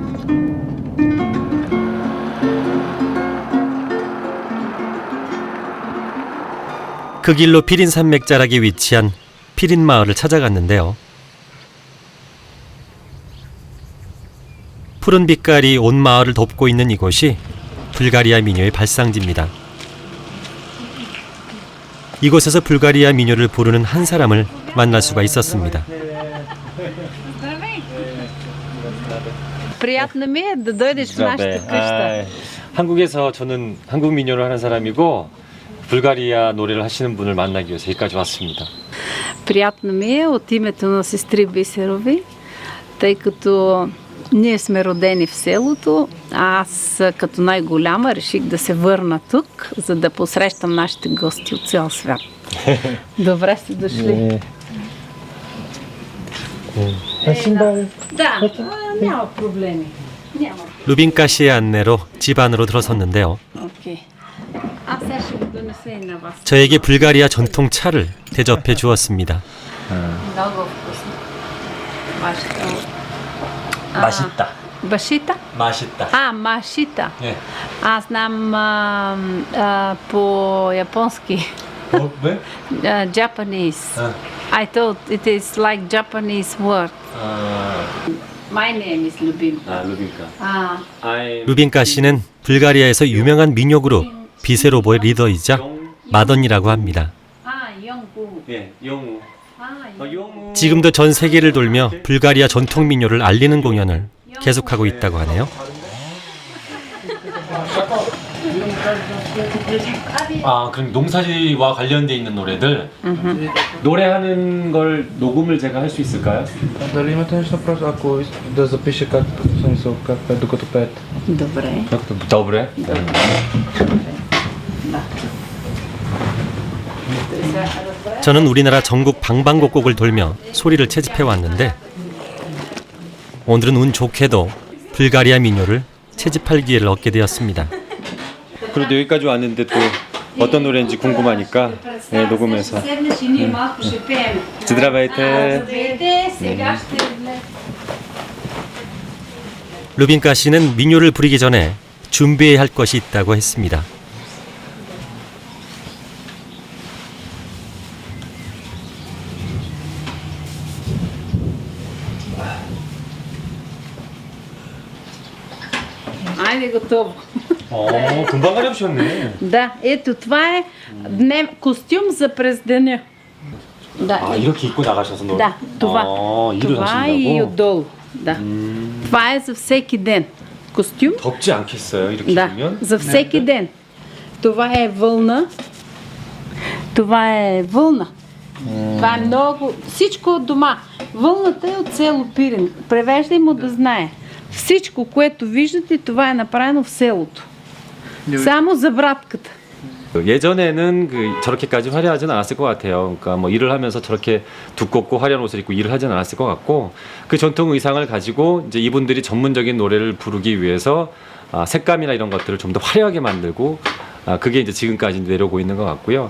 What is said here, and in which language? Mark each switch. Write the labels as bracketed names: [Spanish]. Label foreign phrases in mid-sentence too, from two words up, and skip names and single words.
[Korean] 그 길로 피린 산맥 자락에 위치한 피린 마을을 찾아갔는데요. 푸른 빛깔이 온 마을을 덮고 있는 이곳이 불가리아 민요의 발상지입니다. 이곳에서 불가리아 민요를 부르는 한 사람을 만날 수가 있었습니다. [Bulgarian] Приятно ми е да дойдеш в нашата къща. [Korean] 한국에서 저는 한국 민요를 하는 사람이고 불가리아 노래를 하시는 분을 만나기 위해서 여기까지 왔습니다. [Bulgarian] Приятно ми е от името на сестри Бисерови, тъй като ние сме родени в селото. Аз като най-голяма реших да се върна тук, за да посрещам нашите гости от цял свят. Добре сте дошли. Да, няма проблеми. [Korean] 루빈카 씨의 안내로 집 안으로 들어섰는데요. [Bulgarian] Окей. Аз сега ще го донеса и на вас. [Korean] 저에게 불가리아 전통 차를 대접해 주었습니다. [Bulgarian] Много вкусно. Вашето. [Korean] 맛있다. 바시타? 맛있다. 마시타. 네. [Bulgarian] Аз знам по японски. [Korean] 왜? [English] Japanese. I thought it is like Japanese word. My name is Lubinka. [Korean] 루빈카. 루빈카 씨는 불가리아에서 유명한 민요 그룹 비세로보의 리더이자 마던이라고 합니다. 영구. 예, 영우. 영우. 지금도 전 세계를 돌며 불가리아 전통 민요를 알리는 공연을 계속하고 있다고 하네요. 아, 그럼 농사지와 관련돼 있는 노래들 노래하는 걸 녹음을 제가 할 수 있을까요? [Bulgarian] Дали имате нещо просто, ако да запише как смисъл, как пее, докато пеете? Добре. [Korean] 더블에? 저는 우리나라 전국 방방곡곡을 돌며 소리를 채집해 왔는데 오늘은 운 좋게도 불가리아 민요를 채집할 기회를 얻게 되었습니다. 그래도 여기까지 왔는데 또 어떤 노래인지 궁금하니까 녹음해서. [Bulgarian] Здравейте. [Korean] 루빈카 씨는 민요를 부리기 전에 준비해야 할 것이 있다고 했습니다. [Bulgarian] Айде, готово. [Korean] 금방 가려주셨네. [Bulgarian] Да, ето това е костюм за през деня. Да, [Korean] 이렇게 입고 나가셔서 노래. [Bulgarian] да, това. [Korean] 일을 [Bulgarian] Това и [Korean] 하신다고? [Bulgarian] отдолу. Да. Това е за всеки ден. Костюм? [Korean] 덥지 않겠어요, 이렇게 [Bulgarian] Да, [Korean] 입으면? [Bulgarian] за всеки ден. Това е вълна. Това е вълна. Това е много... Всичко от дома. Вълната е от село Пирин. Превеждай му да знае. Всичко, което виждате, това е направено в селото. Само за братката. [Korean] 예전에는 저렇게까지 화려하진 않았을 것 같아요. 그러니까 뭐 일을 하면서 저렇게 두껍고 화려한 옷을 입고 일을 하진 않았을 것 같고 그 전통 의상을 가지고 이제 이분들이 전문적인 노래를 부르기 위해서 색감이나 이런 것들을 좀 더 화려하게 만들고 그게 이제 지금까지 내려오고 있는 것 같고요.